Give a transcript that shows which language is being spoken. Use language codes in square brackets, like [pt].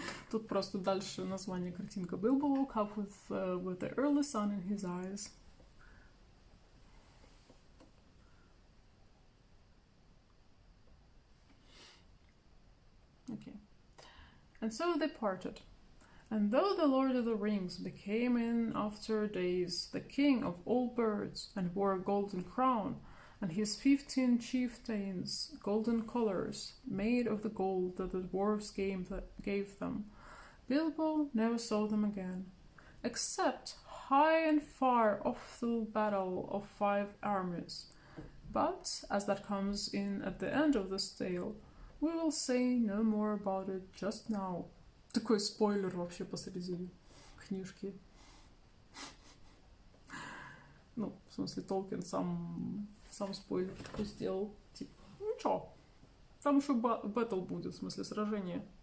[ru] Тут просто дальше название картинка. [en] Bilbo woke up with the early sun in his eyes. Okay. And so they parted. And though the Lord of the Rings became in after days the king of all birds and wore a golden crown, and his 15 chieftains golden collars made of the gold that the dwarves gave them, Bilbo never saw them again, except high and far off the battle of 5 armies. But, as that comes in at the end of this tale, we will say no more about it just now. [ru] Такой спойлер вообще посреди книжки. Ну, в смысле, Толкин сам спойлер сделал. Типа, ну чё, там еще бэтл будет, в смысле, сражение.